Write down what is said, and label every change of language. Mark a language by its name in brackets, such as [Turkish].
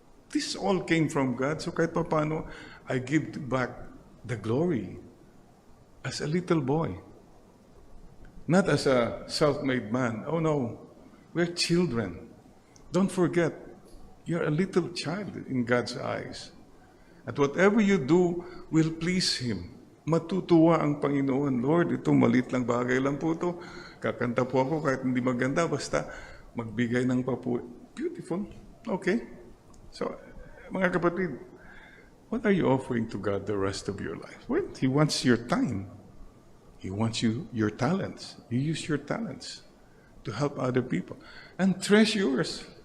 [English] This all came from God. So [Filipino] kahit pa paano, [English] I give back the glory as a little boy. Not as a self-made man. Oh no, we're children. Don't forget, you're a little child in God's eyes. At whatever you do will please Him. [Filipino] Matutuwa ang Panginoon. Lord, ito maliit lang bagay lang po ito. Kakanta po ako kahit hindi maganda, basta magbigay ng papu. [English] Beautiful. Okay. So, [Filipino] mga kapatid, [English] what are you offering to God the rest of your life? Well, He wants your time. He wants your talents. You use your talents to help other people. And treasures.